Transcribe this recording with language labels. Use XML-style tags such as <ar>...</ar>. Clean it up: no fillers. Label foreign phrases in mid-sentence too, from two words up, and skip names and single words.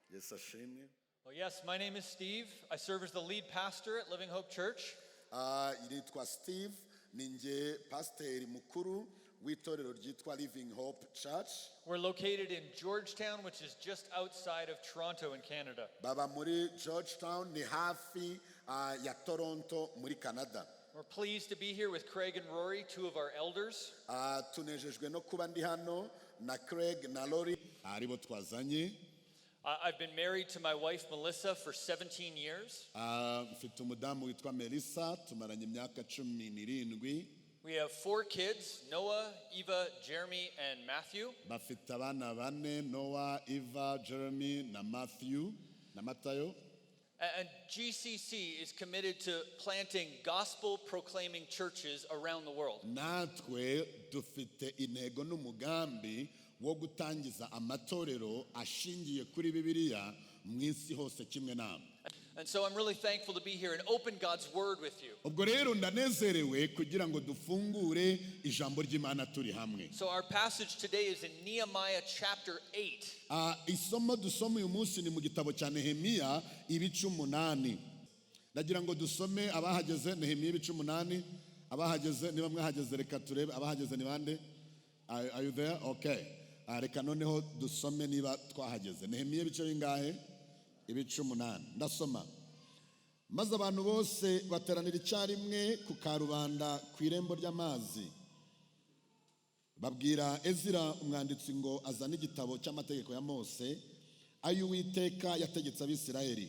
<en>Well, yes, my name is Steve. I serve as the lead pastor at Living Hope Church.</en> <rw>Yitwa Steve, ninjye pasiteri mukuru w'itorero ryitwa Living Hope Church.</rw> <en>We're located in Georgetown, which is just outside of Toronto in Canada.</en> <rw>Baba muri Georgetown ni hafi ya Toronto muri Canada.</rw> <en>We're pleased to be here with Craig and Rory, two of our elders.</en> <rw>Tunejejwe no kuba ndi hano na Craig na Rory aribo twazanye.</rw> <en>I've been married to my wife Melissa for 17 years.</en> <rw>Mfite umudamu witwa Melissa tumaranye imyaka 17.</rw> <en>We have 4 kids, Noah, Eva, Jeremy, and Matthew.</en> <rw>Bafite abana bane, Noah, Eva, Jeremy na Matthew na Matayo.</rw> <en>And GCC is committed to planting gospel-proclaiming churches around the world.</en> <rw>Natwe dufite intego n'umugambi wo gutangiza amatorero ashingiye kuri Bibiliya mu isi hose kimwe namwe.</rw> <en>And so I'm really thankful to be here and open God's word with you.</en> <rw>Ubwo rero ndanezerewe kugira ngo dufungure ijambo ry'Imana turi hamwe.</rw> <en>So our passage today is in Nehemiah chapter 8.</en> <rw>Isomo dusoma uyu munsi ni mu gitabo cya Nehemiya ibice 8. Ndagira ngo dusome abahageze Nehemiya ibice 8. Abahageze niba mwahageze reka turebe abahageze ni bande?</rw> <en>Are you there?</en> <rw>Okay. Reka noneho dusome niba twahageze. Nehemiya ibice bingahe? Ibice 8. Ndasoma. Maze abantu bose bateranira icyarimwe ku karubanda ku irembo ry'amazi. Babwira Ezira umwanditsi ngo azane igitabo cy'amategeko ya Mose ayo Uwiteka yategetse Abisirayeli.</rw>